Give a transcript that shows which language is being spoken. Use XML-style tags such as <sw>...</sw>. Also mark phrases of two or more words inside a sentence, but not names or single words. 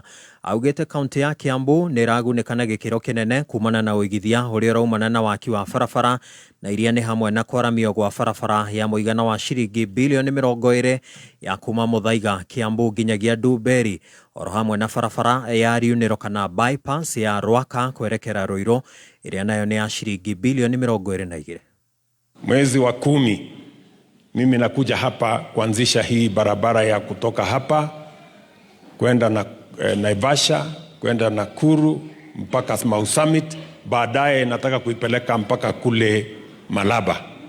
<ki>Augĩte kaunti ya Kiambu nĩragunĩkana gĩkĩro kĩnene kumana na ũigithia ũrĩa ũraumana na waki wa barabara na iria nĩ hamwe na kwaramio gwa barabara ya mũigana wa ciringi bilioni 20 ya kuma Muthaiga Kiambu nginyagia Ndumberi, oro hamwe na barabara ya riunĩro kana bypass ya Rwaka kwerekera Ruiru iria nayo nĩ ya ciringi bilioni 22.</ki> <sw>Mwezi wa 10 mimi nakuja hapa kuanzisha hii barabara ya kutoka hapa kwenda na Naivasha, kwenda Nakuru mpaka Mau Summit. Baadaye nataka kuipeleka mpaka kule Malaba.</sw>